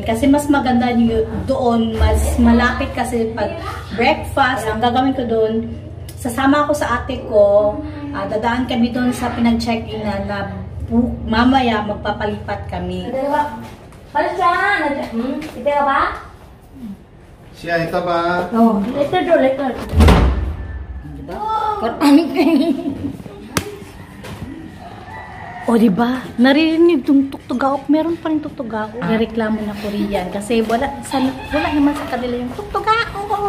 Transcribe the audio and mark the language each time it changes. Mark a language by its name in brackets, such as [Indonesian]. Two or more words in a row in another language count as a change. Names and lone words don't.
[Filipino] Kasi mas maganda doon, mas malapit kasi pag breakfast. Ang gagawin ko doon, sasama ako sa ate ko, dadaan kami doon sa pinag-check-in na mamaya magpapalipat kami. Ito ba? [Korean] 시야 이따 봐. [Filipino] Later. O, diba? Naririnig yung tuktugaok. Meron pa rin tuktugaok. Reklamo na Korean. Kasi wala naman sa kanila yung tuktugaok.